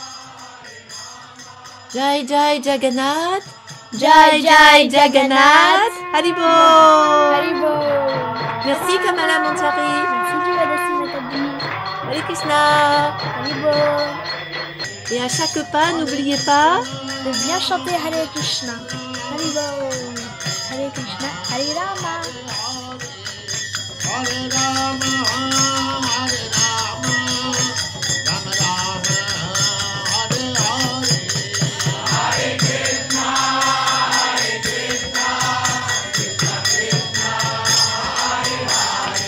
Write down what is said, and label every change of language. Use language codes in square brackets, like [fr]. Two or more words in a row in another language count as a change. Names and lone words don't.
[sa] जय जय जगन्नाथ जय जय जगन्नाथ हरिबो. Haribo. [fr] Merci Kamala Manchari. Merci Jivadasi Matabi. [sa] हरे कृष्ण. Haribo. [fr] Et à chaque pas, n'oubliez pas de bien chanter [sa] हरे कृष्ण हरिबो हरे कृष्ण हरे राम. हरे राम हरे राम राम राम हरे हरे. हरे कृष्ण हरे कृष्ण कृष्ण कृष्ण हरे हरे.